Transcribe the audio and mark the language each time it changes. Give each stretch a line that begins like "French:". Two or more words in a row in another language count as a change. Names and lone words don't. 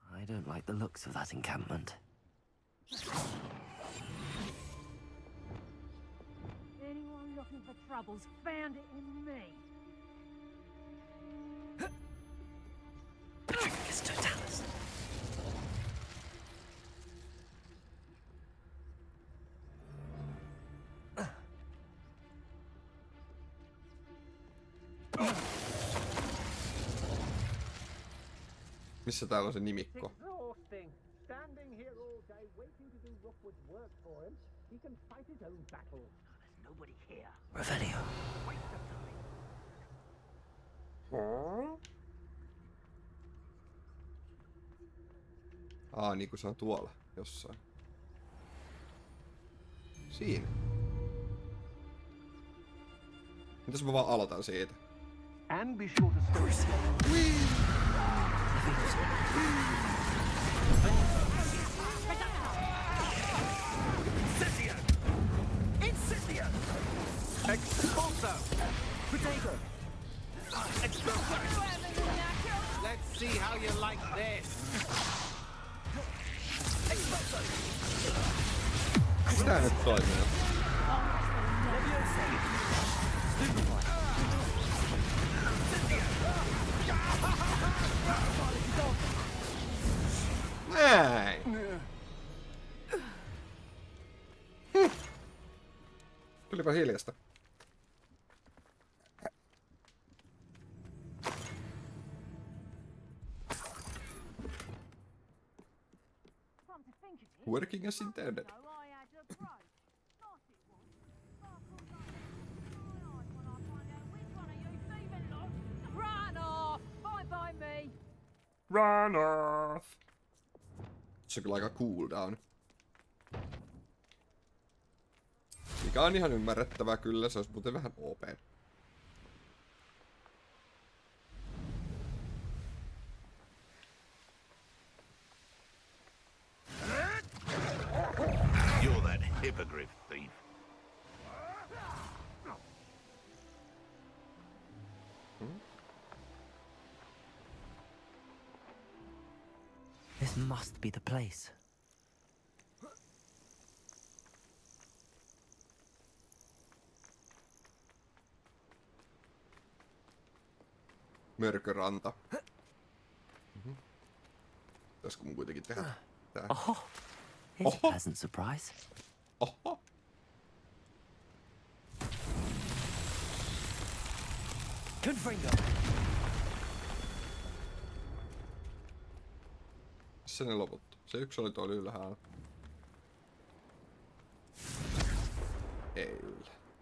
English: don't like the looks of that encampment. Anyone looking for trouble's found it in me. It's Taiotaas.
Finnish: Missä täällä on se nimikko?
English: Exhausting. Standing here all day waiting to do Rookwood's work for him. He can fight his own battles. There's nobody here. Revelio. Waste of time.
Finnish: Niinku se on tuolla jossain. Siinä. Mitäs mä vaan aloitan siitä?
English: And be sure to stay. Incendio! Expulso! Potato! Expulso! Let's see how you like this! Expulso!
Finnish: Miksi tää nyt toimii? Näin! Tulipa hiljasta.
English: Working as intended. Run off! Bye bye me! Run off!
Finnish: Se on kyllä aika cooldown. Mikä on ihan ymmärrettävää kyllä, se olisi muuten vähän OP.
English: You're that hippogriff thief. This must be the place.
Finnish: Mörköranta. Pitäisikö mun kuitenkin tehdä tää? Oho!
English: Here's a pleasant surprise. Oho! Confringo!
Finnish: Missä ne loput? Se yksi oli tuolla ylhäällä. Ei yllä.